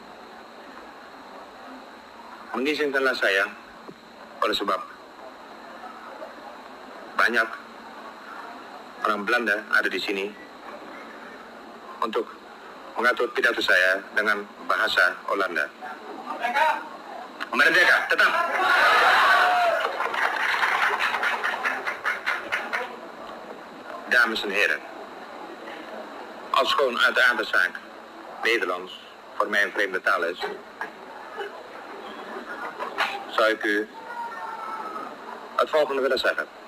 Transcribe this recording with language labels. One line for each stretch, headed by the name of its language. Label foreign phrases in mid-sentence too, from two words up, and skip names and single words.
Indonesian: mengizinkanlah saya oleh sebab banyak orang Belanda ada di sini untuk mengatur pidato saya dengan bahasa Holanda. Merdeka, tetap.
Dutch: Dames en heren, als gewoon uit de aardzaak Nederlands voor mij een vreemde taal is, zou ik u het volgende willen zeggen.